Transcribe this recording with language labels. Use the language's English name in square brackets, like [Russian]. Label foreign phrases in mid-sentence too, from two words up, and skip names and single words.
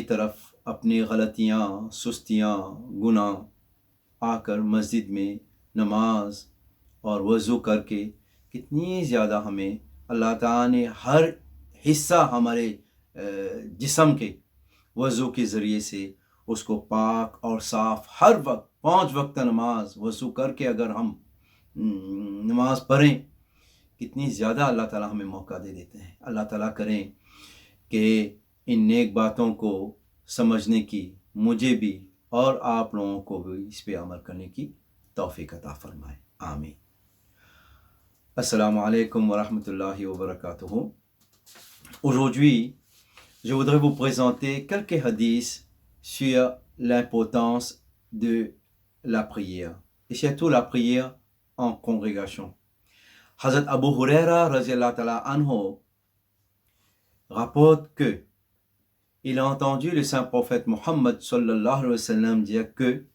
[Urdu] طرف اپنی غلطیاں، سستیاں، گناہ آ کر مسجد میں نماز اور وضو کر کے کتنی زیادہ ہمیں اللہ تعالیٰ نے ہر حصہ ہمارے جسم کے وضو کے ذریعے سے اس کو پاک اور صاف ہر وقت 5 وقت نماز وضو کر کے اگر ہم نماز پڑھیں، کتنی زیادہ اللہ تعالیٰ ہمیں موقع دے دیتے ہیں۔ اللہ تعالیٰ کریں کہ ان نیک باتوں کو سمجھنے کی مجھے بھی اور آپ لوگوں کو بھی اس پہ عمل کرنے کی توفیق عطا فرمائے، آمین۔ [Arabic] السلام علیکم ورحمۃ اللہ وبرکاتہ۔ [French] Aujourd'hui, je voudrais vous présenter quelques hadiths sur l'importance de la prière, et surtout la prière en congrégation. Hazrat Abu Huraira [Arabic] رضي الله تعالى عنه [French] rapporte que il a entendu le saint prophète Mohammed [Arabic] صلى الله عليه وسلم [French] dire que